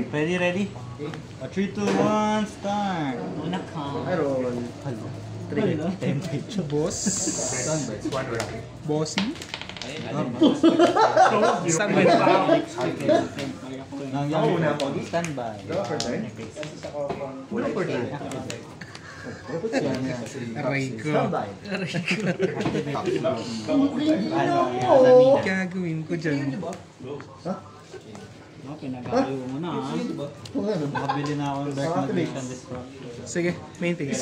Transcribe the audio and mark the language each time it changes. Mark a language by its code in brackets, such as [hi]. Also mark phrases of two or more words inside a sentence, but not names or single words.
[en] Ready? 3, 2, 1, start! [tl] Una ka. [en] I roll. Hello. 3. Boss. Bossy. [tl] Standby pa ako. Nangyari Una na po. standby. [en] Draw for turn. Una for turn. Rico. Standby. [tl] Gagawin ko dyan. Ha? No, pinag-ayaw mo na ha. Oo nga no. Nakabili na ako ng Dark Magician Disruptor. [en] Sige, main phase.